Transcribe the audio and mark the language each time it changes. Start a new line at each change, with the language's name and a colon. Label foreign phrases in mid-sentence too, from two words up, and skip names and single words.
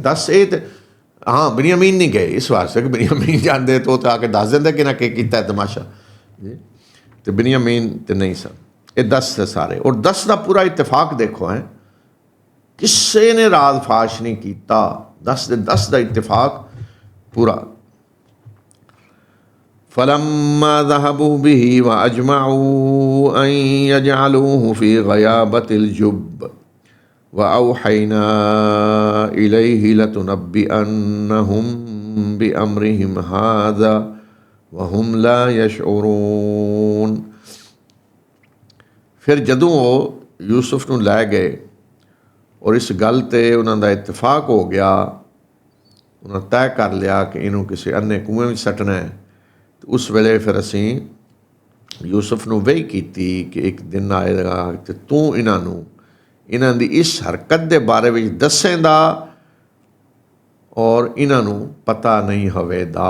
Punjabi: 10 ਇਹ ਤਾਂ ਹਾਂ ਬਨੀਆਮੀਨ ਨਹੀਂ ਗਏ, ਇਸ ਵਾਸਤੇ ਕਿ ਬਨੀਆਮੀਨ ਜਾਂਦੇ ਤਾਂ ਉਹ ਤਾਂ ਆ ਕੇ ਦੱਸ ਦਿੰਦੇ ਕਿ ਨਾ ਕੀ ਕੀਤਾ ਤਮਾਸ਼ਾ ਜੀ, ਅਤੇ ਬਨੀਆਮੀਨ ਤਾਂ ਨਹੀਂ ਸਨ। ਇਹ 10 ਦੇ ਸਾਰੇ, ਔਰ 10 ਦਾ ਪੂਰਾ ਇਤਫਾਕ ਦੇਖੋ ਹੈ, ਕਿਸੇ ਨੇ ਰਾਜ਼ ਫਾਸ਼ ਨਹੀਂ ਕੀਤਾ। 10 ਦੇ 10 ਦਾ ਇਤਫਾਕ ਪੂਰਾ।
Arabic: فلما ذهبوا به وأجمعوا أن يجعلوه في غيابة الجب وأوحينا إليه لتنبئنهم بأمرهم هذا وهم لا يشعرون۔
Punjabi: ਫਿਰ ਜਦੋਂ ਉਹ ਯੂਸਫ ਨੂੰ ਲੈ ਗਏ ਔਰ ਇਸ ਗੱਲ 'ਤੇ ਉਹਨਾਂ ਦਾ ਇਤਫਾਕ ਹੋ ਗਿਆ, ਉਹਨਾਂ ਤੈਅ ਕਰ ਲਿਆ ਕਿ ਇਹਨੂੰ ਕਿਸੇ ਅੰਨੇ ਕੂਏ ਵਿੱਚ ਸੱਟਣਾ ਹੈ, ਉਸ ਵੇਲੇ ਫਿਰ ਅਸੀਂ ਯੂਸਫ ਨੂੰ ਵਹੀ ਕੀਤੀ ਕਿ ਇੱਕ ਦਿਨ ਆਏਗਾ ਅਤੇ ਤੂੰ ਇਹਨਾਂ ਦੀ ਇਸ ਹਰਕਤ ਦੇ ਬਾਰੇ ਵਿੱਚ ਦੱਸੇਂਦਾ ਔਰ ਇਹਨਾਂ ਨੂੰ ਪਤਾ ਨਹੀਂ ਹੋਵੇਗਾ।